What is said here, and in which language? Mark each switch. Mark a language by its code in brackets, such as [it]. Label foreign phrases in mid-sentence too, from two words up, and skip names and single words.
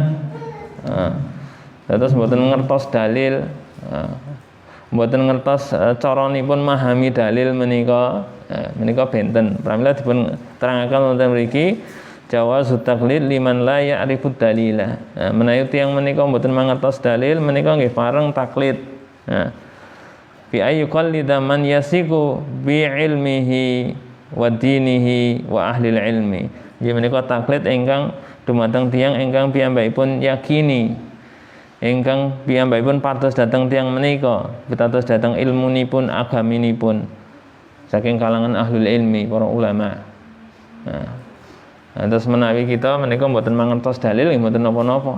[jv] Terus mboten ngertos dalil, mboten ngertos caranipun memahami dalil menika, menika benten. Pramila dipun terangaken wonten mriki [ar] جواز التقليد لمن لا يعرف الدليل. [jv] Menawi tiyang menika mboten mangertos dalil menika nggih pareng taklid. [ar] بأن يقلد من يثق بعلمه ودينه وأهل العلم. [jv] Nggih menika taklid ingkang dumateng tiyang ingkang piyambakipun yakini, ingkang piyambakipun pados dhateng tiyang menika, pitados dhateng ilmunipun, agaminipun saking kalangan [ar] أهل العلم, [jv] para ulama. Terus menawi kita menika mboten mangertos dalil nggih mboten napa-napa.